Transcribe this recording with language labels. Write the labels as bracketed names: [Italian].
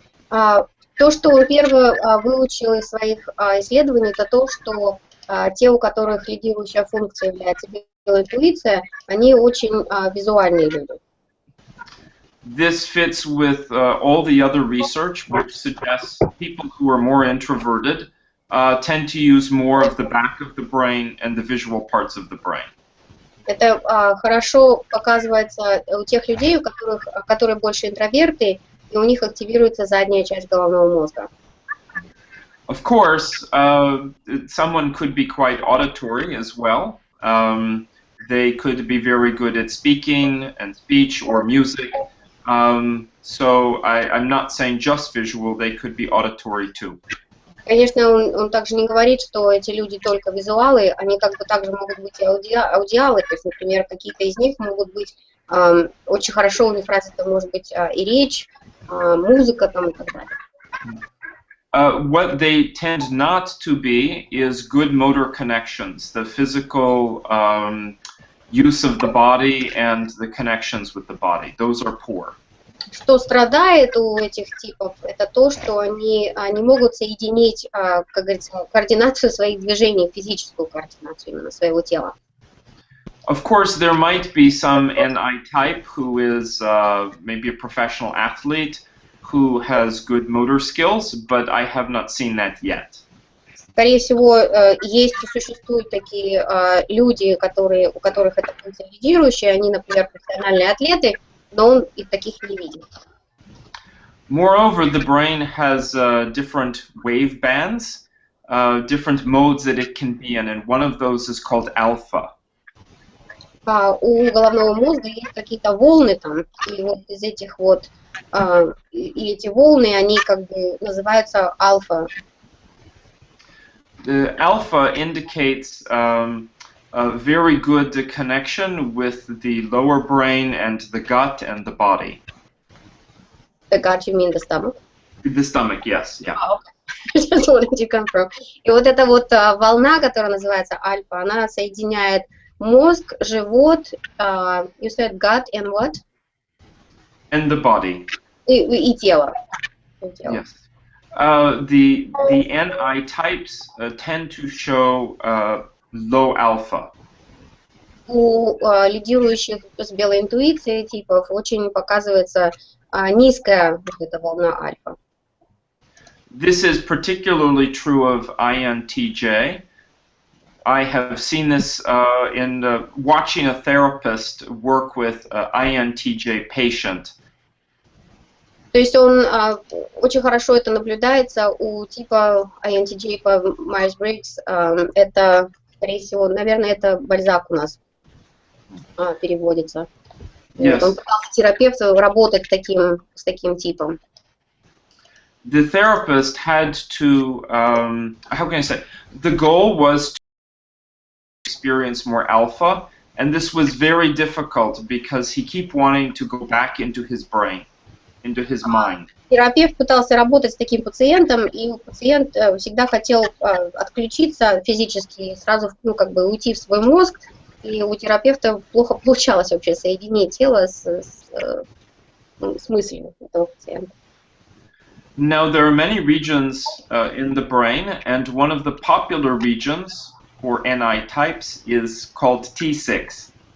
[Russian] То, что он первый выучил из своих исследований, это то, что те, у которых лидирующая функция является белая интуиция, они очень визуальные люди. [English] This fits with all the other research, which suggests people who are more introverted tend to use more of the back of the brain and the visual parts of the brain. [Russian] Это хорошо показывается у тех людей, которые больше интроверты, и у них активируется задняя часть головного мозга. [English] Of course, someone could be quite auditory as well. They could be very good at speaking and speech or music. So I'm not saying just visual, they could be auditory too. [Russian] Конечно, он также не говорит, что эти люди только визуалы, они как бы также могут быть и аудиалы, то есть, например, какие-то из них могут быть, очень хорошо у них развита может быть и речь, музыка там и так далее. [English] What they tend not to be is good motor connections, the physical use of the body and the connections with the body. Those are poor. [Russian] Что страдает у этих типов, это то, что они не могут соединить, как говорится, координацию своих движений, физическую координацию именно своего тела. [English] Of course, there might be some NI type who is maybe a professional athlete who has good motor skills, but I have not seen that yet. [Russian] Скорее всего, есть и существуют такие люди, у которых это функция лидирующая, они, например, профессиональные атлеты, но он и таких не видит. [English] Moreover, the brain has different wave bands, different modes that it can be in, and one of those is called alpha. [Russian] У головного мозга есть какие-то волны там, и вот из этих вот, и эти волны, они как бы называются альфа. [English] The alpha indicates a very good connection with the lower brain and the gut and the body. The gut, you mean the stomach? The stomach, yes, yeah. Okay. Just wanted to confirm. [Russian] И вот эта вот волна, которая называется альфа, она соединяет мозг, живот, [English] you said gut and what? And the body. [Russian] И тело. [English] Yes. The NI types tend to show low alpha. [Russian] У лидирующих с белой интуицией типов очень показывается низкая вот эта волна альфа. [English] This is particularly true of INTJ. I have seen this in watching a therapist work with an INTJ patient. [Russian] То есть он очень хорошо это наблюдается у типа INTJ по Myers-Briggs. Это, скорее всего, наверное, это Бальзак у нас переводится. [English] Yes. [Russian] Он пытался терапевту работать с таким типом. [English] The therapist had to, how can I say, the goal was to experience more alpha, and this was very difficult because he kept wanting to go back into his brain, into his mind. [Russian] Терапевт пытался работать с таким пациентом, и пациент всегда хотел отключиться физически, сразу как бы уйти в свой мозг, и у терапевта плохо получалось вообще соединить тело с мыслью этого пациента. [English] Now, there are many regions in the brain, and one of the popular regions for NI types is called T6.